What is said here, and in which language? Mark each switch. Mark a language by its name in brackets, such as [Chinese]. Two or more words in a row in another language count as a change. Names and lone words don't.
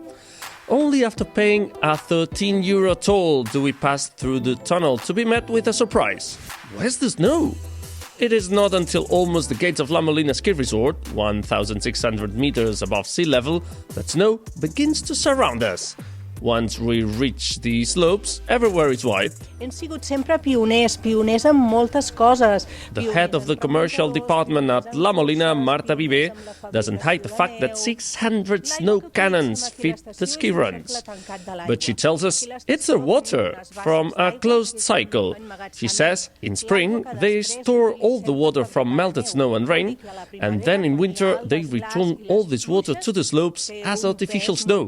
[English] Only after paying a €13 toll do we pass through the tunnel to be met with a surprise. Where's the snow? It is not until almost the gates of La Molina ski resort, 1,600 meters above sea level, that snow begins to surround us. Once we reach the slopes, everywhere is white. [Catalan] Hem sigut sempre pioners en moltes coses. [English] The head of the commercial department at La Molina, Marta Viver, doesn't hide the fact that 600 snow cannons feed the ski runs. But she tells us it's their water from a closed cycle. She says in spring they store all the water from melted snow and rain, and then in winter they return all this water to the slopes as artificial snow.